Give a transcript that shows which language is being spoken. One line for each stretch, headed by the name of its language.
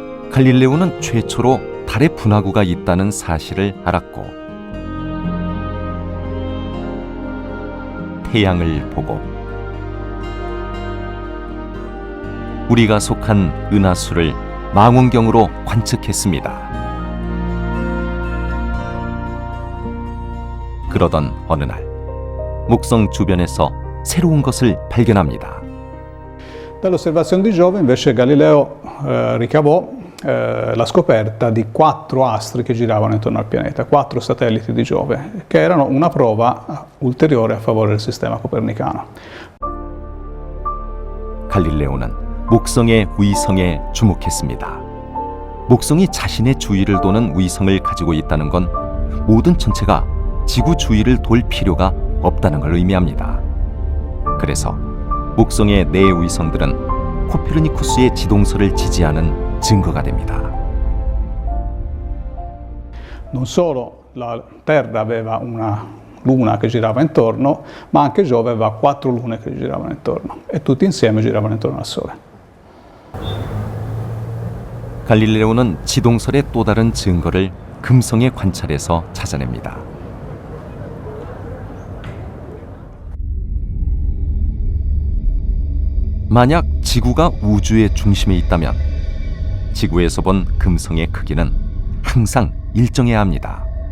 Korean: 갈릴레오는 최초로 달의 분화구가 있다는 사실을 알았고 태양을 보고 우리가 속한 은하수를 망원경으로 관측했습니다. 그러던 어느 날 목성 주변에서 새로운 것을 발견합니다.
Italian: Dall'osservazione di Giove invece Galileo ricavò la scoperta di 4 astri che giravano intorno al pianeta, 4 satelliti di Giove, che erano una prova ulteriore a favore del sistema copernicano.
Korean: 갈릴레오는 목성의 위성에 주목했습니다. 목성이 자신의 주위를 도는 위성을 가지고 있다는 건 모든 천체가 지구 주위를 돌 필요가 없다는 걸 의미합니다. 그래서 목성의 네 위성들은 코페르니쿠스의 지동설을 지지하는 증거가 됩니다.
Italian: Non solo la Terra aveva una luna che girava intorno, ma anche Giove aveva 4 lune che giravano intorno e tutti insieme giravano intorno al Sole.
Korean: 갈릴레오는 지동설의 또 다른 증거를 금성의 관찰에서 찾아냅니다. 만약 지구가 우주의 중심에 있다면 지구에서 본 금성의 크기는 항상 일정해야 합니다.